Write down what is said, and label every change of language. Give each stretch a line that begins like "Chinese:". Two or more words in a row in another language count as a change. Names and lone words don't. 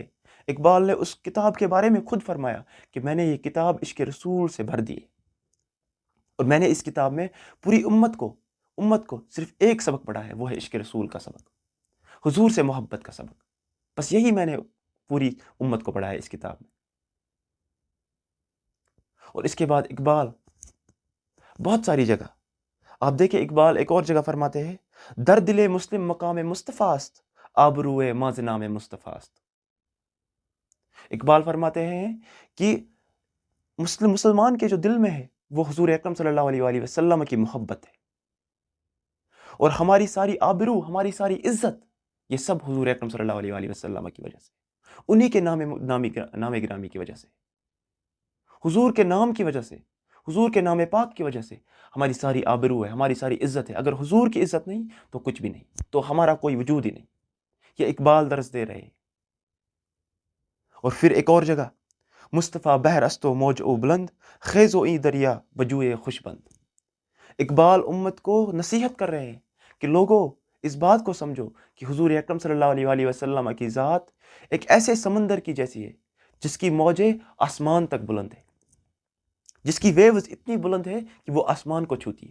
Urdu: اقبال نے اس کتاب کے بارے میں خود فرمایا کہ میں نے یہ کتاب عشق رسول سے بھر دی ہے، اور میں نے اس کتاب میں پوری امت کو صرف ایک سبق پڑھا ہے، وہ ہے عشق رسول کا سبق، حضور سے محبت کا سبق. بس یہی میں نے پوری امت کو پڑھا ہے اس کتاب میں. اور اس کے بعد اقبال بہت ساری جگہ آپ دیکھیں، اقبال ایک اور جگہ فرماتے ہیں،
Persian: در دل مسلم مقام مصطفیٰ است، آبروئے ماز نام مصطفیٰ است۔
Urdu: اقبال فرماتے ہیں کہ مسلمان کے جو دل میں ہے وہ حضور اکرم صلی اللہ علیہ وآلہ وسلم کی محبت ہے، اور ہماری ساری آبرو، ہماری ساری عزت، یہ سب حضور اکرم صلی اللہ علیہ وآلہ وسلم کی وجہ سے، انہی کے نام گرامی کی وجہ سے، حضور کے نام کی وجہ سے، حضور کے نام پاک کی وجہ سے ہماری ساری آبرو ہے، ہماری ساری عزت ہے۔ اگر حضور کی عزت نہیں تو کچھ بھی نہیں، تو ہمارا کوئی وجود ہی نہیں۔ یہ اقبال درس دے رہے ہیں۔ اور پھر ایک اور جگہ،
Persian: مصطفیٰ بحر است و موج او بلند، خیز و این دریا بجوئے خوش بند۔
Urdu: اقبال امت کو نصیحت کر رہے ہیں کہ لوگوں اس بات کو سمجھو کہ حضور اکرم صلی اللہ علیہ وآلہ وسلم کی ذات ایک ایسے سمندر کی جیسی ہے جس کی موجیں آسمان تک بلند ہے، جس کی ویوز اتنی بلند ہے کہ وہ آسمان کو چھوتی ہے۔